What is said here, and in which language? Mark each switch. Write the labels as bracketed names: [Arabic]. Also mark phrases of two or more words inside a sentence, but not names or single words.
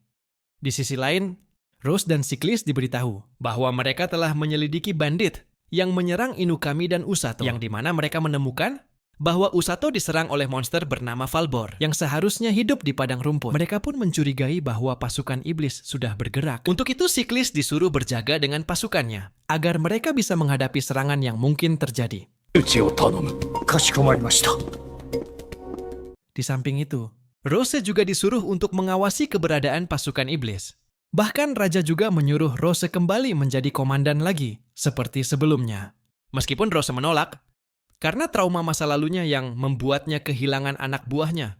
[Indonesian] Di sisi lain, Rose dan Siklis diberitahu bahwa mereka telah menyelidiki bandit yang menyerang Inukami dan Usato, yang dimana mereka menemukan bahwa Usato diserang oleh monster bernama Falbor yang seharusnya hidup di padang rumput. Mereka pun mencurigai bahwa pasukan iblis sudah bergerak. Untuk itu Siklis disuruh berjaga dengan pasukannya agar mereka bisa menghadapi serangan yang mungkin terjadi. [Japanese] うちを頼む。かしこまりました。 [Indonesian] Di samping itu, Rose juga disuruh untuk mengawasi keberadaan pasukan iblis. Bahkan Raja juga menyuruh Rose kembali menjadi komandan lagi, seperti sebelumnya. Meskipun Rose menolak, karena trauma masa lalunya yang membuatnya kehilangan anak buahnya.